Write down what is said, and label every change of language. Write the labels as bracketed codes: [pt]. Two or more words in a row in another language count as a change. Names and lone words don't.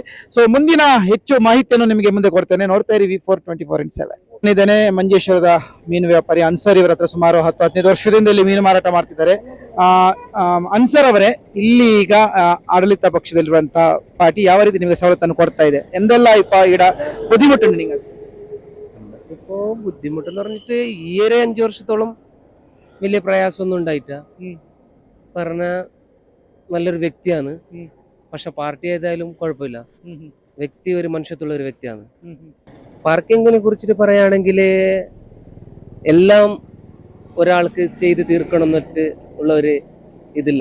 [kn] ಸೊ ಮುಂದಿನ ಹೆಚ್ಚು ಮಾಹಿತಿಯನ್ನು ನಿಮಗೆ ಮುಂದೆ ಕೊಡ್ತೇನೆ. ನೋಡ್ತಾ ಇರಿ V4 24/7. ಇದ್ದೇನೆ ಮಂಜೇಶ್ವರದ ಮೀನು ವ್ಯಾಪಾರಿ ಅನ್ಸರ್ ಇವರ ಹತ್ರ ಸುಮಾರು 10-15 ವರ್ಷದಿಂದ ಇಲ್ಲಿ ಮೀನು ಮಾರಾಟ ಮಾಡ್ತಿದ್ದಾರೆ. ಅನ್ಸರ್ ಅವರೇ, ಇಲ್ಲಿ ಈಗ ಆಡಳಿತ ಪಕ್ಷದಲ್ಲಿರುವಂತಹ ಪಾರ್ಟಿ ಯಾವ ರೀತಿ ನಿಮಗೆ ಸವಲತ್ತನ್ನು ಕೊಡ್ತಾ ಇದೆ? [ml] എന്തെല്ലാം ഇപ്പൊ ഇവിടെ ബുദ്ധിമുട്ടുണ്ട് നിങ്ങൾ? ഇപ്പോ ബുദ്ധിമുട്ടെന്ന് പറഞ്ഞിട്ട് ഈ ഒരു 5 വർഷത്തോളം വലിയ പ്രയാസമൊന്നും ഉണ്ടായിട്ട. പറഞ്ഞ നല്ലൊരു വ്യക്തിയാണ്. പക്ഷെ പാർട്ടി ഏതായാലും കുഴപ്പമില്ല. വ്യക്തി ഒരു മനുഷ്യത്തുള്ള ഒരു വ്യക്തിയാണ്. പാർക്കിങ്ങിനെ കുറിച്ചിട്ട് പറയുകയാണെങ്കിൽ എല്ലാം ഒരാൾക്ക് ചെയ്ത് തീർക്കണം എന്നിട്ട് ഉള്ള ഒരു ഇതില്ല.